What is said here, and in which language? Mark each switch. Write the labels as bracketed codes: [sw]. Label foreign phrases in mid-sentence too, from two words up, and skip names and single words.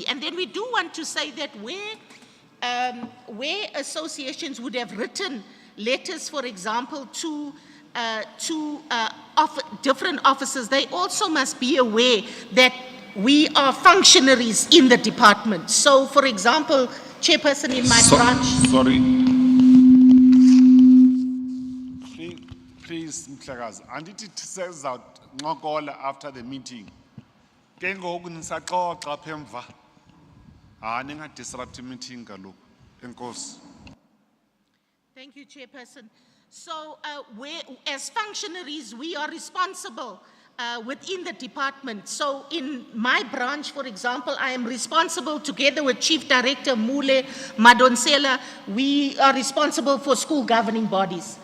[en] And then we do want to say that where associations would have written letters, for example, to different officers, they also must be aware that we are functionaries in the department. So, for example, chairperson in my branch. Sorry. Please, [xh] Mhlekazi, andithi siza ncokola [en] after the meeting. [xh] Ke ngoku nisaxoxa apha emva. Ningadisrupt meeting kaloku. Enkosi. [en] Thank you, Chairperson. So, as functionaries, we are responsible within the department. So, in my branch, for example, I am responsible together with Chief Director Mule Madonsela. We are responsible for school governing bodies.